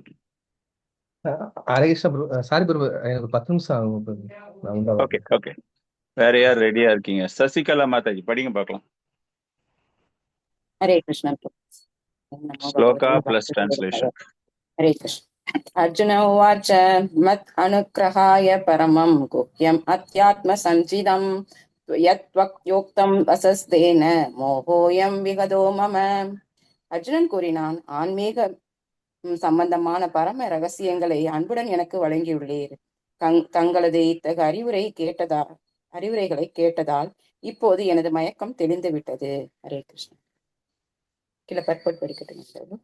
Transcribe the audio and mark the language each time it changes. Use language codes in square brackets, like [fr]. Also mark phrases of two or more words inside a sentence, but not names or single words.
[ta] ஹரே கிருஷ்ணா. சாரி பிரபு, எனக்கு 10 நிமிஷம் ஆகும். [en] okay okay, [ta] வேற யார் ரெடியா இருக்கீங்க? சசிகலா மாதாஜி படிங்க பார்க்கலாம். ஹரே கிருஷ்ணா. ஸ்லோகா + டிரான்ஸ்லேஷன். ஹரே கிருஷ்ணா. [sa] अर्जुन उवाच मत् अनुग्रहाय परमं गुह्यम् अध्यात्मसञ्चितं यत्वक्योक्तं वसस्तेन मोहोऽयं विगतो मम. [ta] அர்ஜுனன் கூறினான், ஆன்மீக சம்பந்தமான பரம ரகசியங்களை அன்புடன் எனக்கு வழங்கியுள்ளீர். தங்களது இத்தகைய அறிவுரைகளை கேட்டதால் இப்போது எனது மயக்கம் தெளிந்து விட்டது. ஹரே கிருஷ்ணா. கீழே பர்பட் படிக்கட்டும்.